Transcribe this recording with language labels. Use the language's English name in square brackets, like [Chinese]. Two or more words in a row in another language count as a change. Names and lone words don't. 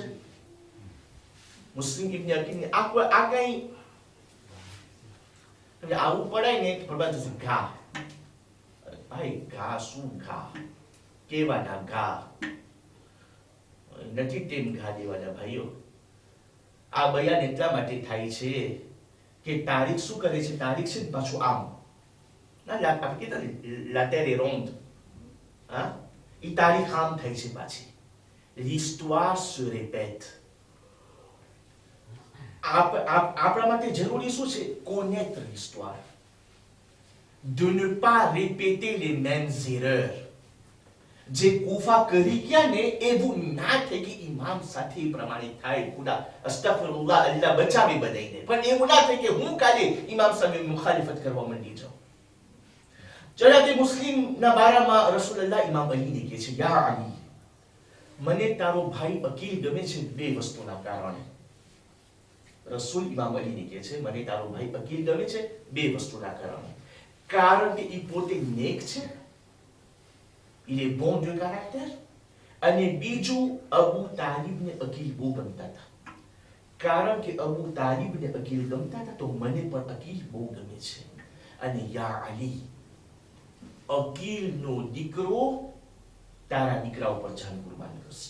[Gujarati] મુસ્લિમ ઇબ્ન અકીલ આ કઈ આવું પડાય ને ભરવા જશે ઘા. ભાઈ ઘા શું ઘા? કેવાના ઘા નથી તેમ ઘા દેવાના ભાઈઓ. આ બયાન એટલા માટે થાય છે કે તારીખ શું કરે છે? તારીખ છે પાછું આમ [French] la terre est ronde. Hein? [Gujarati] એ તારીખ આમ થાય છે પાછી. [French] l'histoire se répète. [Gujarati] આપણા માટે જરૂરી શું છે? [French] connaître l'histoire, de ne pas répéter les mêmes erreurs. [Gujarati] જે કુફા કરી ગયા ને એવું ના થાય કે ઇમામ સાથે પ્રમાણિત થાય. ખુદા અસ્તગફિરુલ્લાહ, અલ્લાહ બચાવે બધાને. પણ એવું ના થાય કે હું કાલે ઇમામ સામે મુખાલિફત કરવા માંડી જાઉં. જનાબે મુસ્લિમ ના બારામાં રસૂલુલ્લાહ ઇમામ અલીને કહે છે, યા અલી, મને તારો ભાઈ અકીલ ગમે છે બે વસ્તુના કારણે. રસૂલ ઇમામ અલીને કહે છે, મને તારો ભાઈ અકીલ ગમે છે બે વસ્તુના કારણે. કારણ કે એ પોતે નેક છે, [French] il est bon de caractère. [Gujarati] અને બીજું, અબુ તાલિબને અકીલ બહુ ગમતા હતા. કારણ કે અબુ તાલિબને અકીલ ગમતા હતા તો મને પણ અકીલ બહુ ગમે છે. અને યા અલી, અકીલનો દીકરો તારા દીકરા ઉપર જાન કુરબાન કરશે.